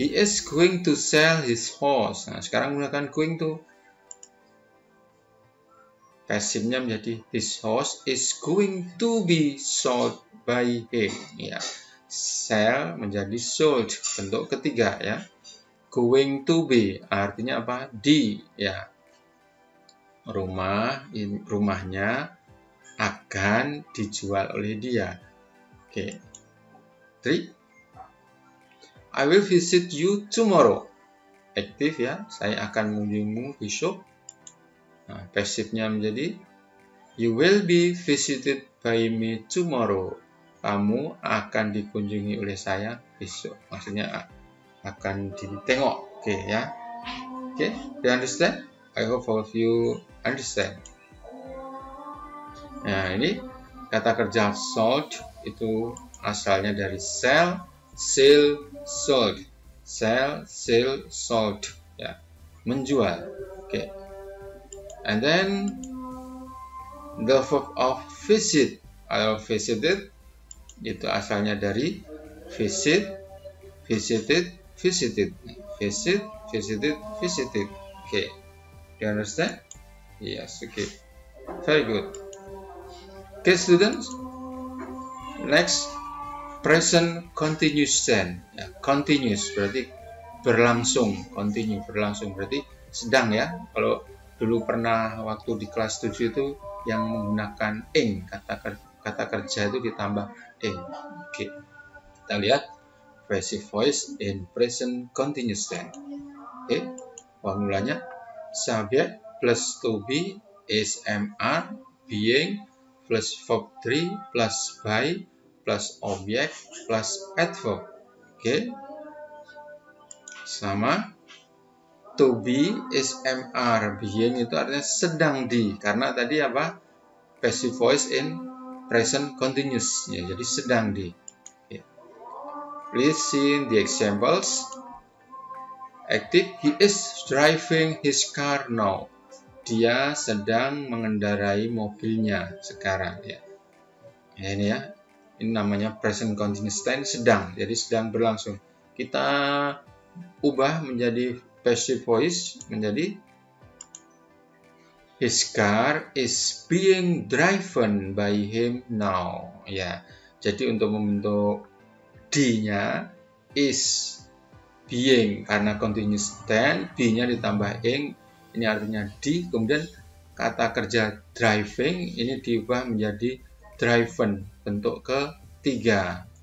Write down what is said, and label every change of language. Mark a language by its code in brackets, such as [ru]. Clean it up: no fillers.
[en] He is going to sell his horse. [id] Nah, sekarang menggunakan [en] going to. [id] Passivenya menjadi [en] his horse is going to be sold by him. [id] Ya. Sell menjadi sold, bentuk ketiga ya. Going to be artinya apa? Di ya. Rumahnya akan dijual oleh dia. Oke. 3. [en] I will visit you tomorrow. [id] Aktif ya, saya akan mengunjungimu besok. Nah, pasifnya menjadi [en] you will be visited by me tomorrow. [id] Kamu akan dikunjungi oleh saya besok. Maksudnya akan ditengok. Oke ya. [en] Oke, do you understand? I hope all of you understand. [id] Nah, ini kata kerja sold itu asalnya dari sell, sell, sold. Sell, sell, sold. Ya, menjual. Oke. [en] And then the verb of visit atau visited [id] itu asalnya dari [en] visit, visited, visited, visit, visited, visited. Okay, do you understand? Yes, okay, very good. Okay, students, Next, present continuous tense. [id] Ya, continuous berarti berlangsung, continue berlangsung berarti sedang ya. Kalau dulu pernah waktu di kelas 7 itu yang menggunakan ing, kata kerja itu ditambah ing. Oke. Kita lihat [en] passive voice in present continuous tense. Oke. Formulanya subject plus to be is am, being plus verb 3 plus by plus object plus adverb. [id] Oke. Sama to be is mr, being itu artinya sedang di, karena tadi apa? Passive voice in present continuous ya, jadi sedang di. Okay. [en] Please see the examples. Active, he is driving his car now. [id] Dia sedang mengendarai mobilnya sekarang ya. Ya ini ya. Ini namanya present continuous tense, sedang. Jadi sedang berlangsung. Kita ubah menjadi [en] passive voice menjadi his car is being driven by him now. [id] Ya. Jadi untuk membentuk D-nya is being, karena continuous tense, B-nya ditambah ing, ini artinya di, kemudian kata kerja driving ini diubah menjadi driven, bentuk ketiga.